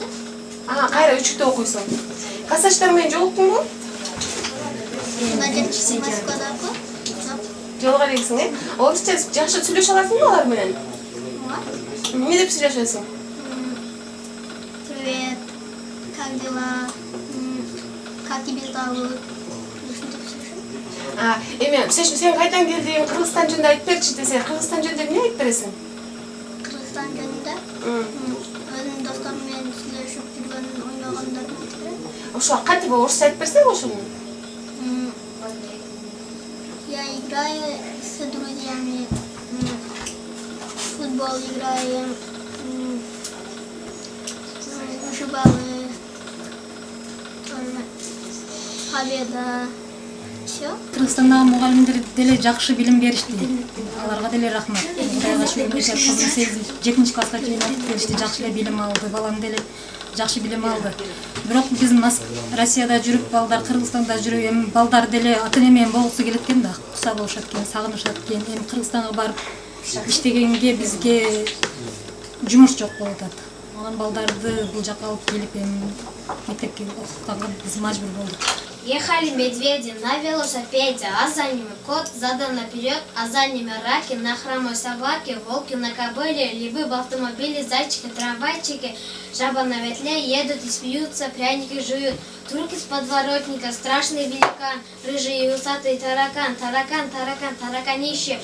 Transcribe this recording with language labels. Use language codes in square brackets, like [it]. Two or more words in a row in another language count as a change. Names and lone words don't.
[ky] Кайра 3-ктө окуйсуң. Классташтарың менен жолуктуңбу? Москвадагы. Жолуган экенсиң, э? Орусча жакшы сүйлөшө аласыңбы алар менен? Ооба. Эмне деп сүйлөшөсүң? [ru] ходила, как тебе зовут? [ky] Эми, сен кайдан келдиң, Кыргызстан жөнүндө айтып берчи десе, Кыргызстан жөнүндө эмне айтып бересиң? Кыргызстан жөнүндө? Өзүм досторум менен сүйлөшүп жүргөн, ойногондорду айтып берем. Ошо кантип орусча айтып берсең ошону? [ru] Я играю с друзьями, в футбол играем, вышибалы, победа. Все. [ky] Кыргызстандагы мугалимдер деле жакшы билим беришти. Аларга деле рахмат. Кудайга шүгүр, кызым 7 класска чейин окуп беришти, жакшы эле билим алды, балам деле жакшы билим алды. Бирок биз Россияда жүрүп, балдар Кыргызстанда жүрүп, эми балдар деле ата-эне менен болгусу келет экен да, куса болушат экен, сагынышат экен. Эми Кыргызстанга барып иштегенге бизге жумуш жок болуп атат. Анан балдарды бул жака алып келип, эми мектепке окутканга биз мажбур болдук. [ru] Ехали медведи на велосипеде, а за ними кот задан наперед, а за ними раки на хромой собаке, волки на кобыле, львы в автомобиле, зайчики, трамвайчики, жаба на ветле едут и смеются, пряники жуют. Вдруг из подворотника страшный великан, рыжий и усатый таракан, таракан, таракан, тараканище.